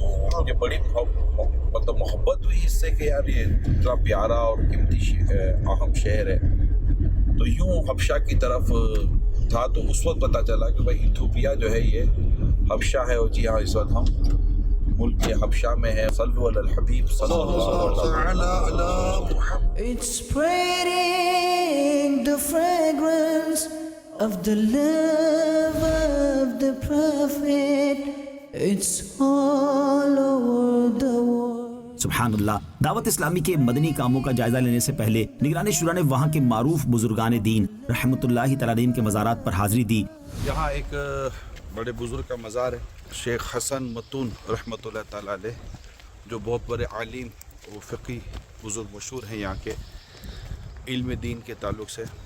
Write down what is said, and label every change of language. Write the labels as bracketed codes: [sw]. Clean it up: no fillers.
[ur] تو مجھے بڑی مطلب محبت ہوئی اس سے کہ یار یہ اتنا پیارا اور قیمتی اہم شہر ہے. تو یوں حبشہ کی طرف تھا. تو اس وقت پتہ چلا کہ بھائی ایتھوپیا جو ہے یہ حبشہ ہے. اور جی ہاں، اس وقت ہم ملک حبشہ میں ہے. [ar] صلو علی الحبیب صلی اللہ علیہ وسلم. [en] It's spreading the fragrance of the love of the Prophet. It's all over the world. [ur] سبحان اللہ. دعوت اسلامی کے مدنی کاموں کا جائزہ لینے سے پہلے نگران شورا نے وہاں کے معروف بزرگان دین رحمۃ اللہ تعالی علیہم کے مزارات پر حاضری دی. یہاں ایک بڑے بزرگ کا مزار ہے، شیخ حسن متون رحمۃ اللہ تعالی علیہ، جو بہت بڑے عالم و فقی بزرگ مشہور ہیں یہاں کے علم دین کے تعلق سے.